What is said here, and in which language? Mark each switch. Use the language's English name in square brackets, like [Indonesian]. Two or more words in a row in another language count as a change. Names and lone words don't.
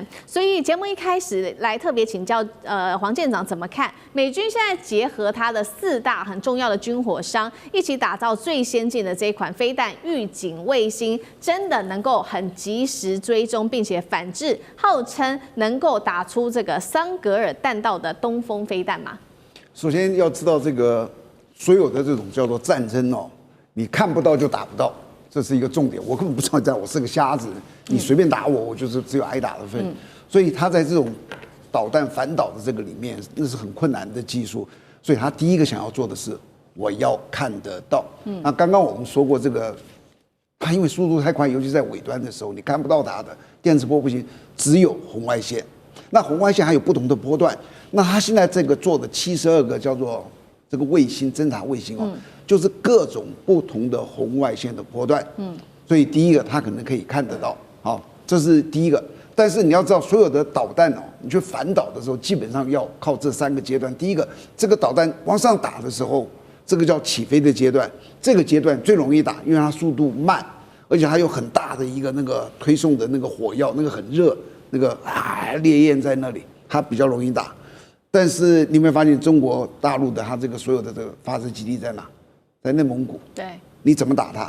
[Chinese] 所以節目一開始來特別請教黃艦長怎麼看美軍現在結合它的4大很重要的軍火商一起打造最先進的這一款飛彈預警衛星，真的能夠很及時追蹤並且反制號稱能夠打出這個桑格爾彈道的東風飛彈嗎？首先要知道，這個所有的這種叫做戰爭哦，你看不到就打不到，這是一個重點。我根本不知道在，我是個瞎子，你隨便打我，我就是只有挨打的份。所以他在這種導彈反導的这個裡面，那是很困難的技術。所以他第一個想要做的是，我要看得到。那剛剛我們說過，這個它因為速度太快，尤其在尾端的時候，你看不到它的電磁波不行，只有紅外線。那紅外線還有不同的波段。那他現在這個做的72個叫做這個衛星偵察衛星哦，就是各種不同的紅外線的波段。所以第一個它可能可以看得到，好，這是第一個。但是你要知道，所有的導彈哦，你去反導的時候，基本上要靠這3個階段。第一個，這個導彈往上打的時候，這個叫起飛的階段，這個階段最容易打，因為它速度慢，而且還有很大的一個那個推送的那個火藥，那個很熱，那個烈焰在那裡，它比較容易打。但是你有沒有發現，中國大陸的它這個所有的這個發射基地在哪？在內蒙古。对，你怎麼打它？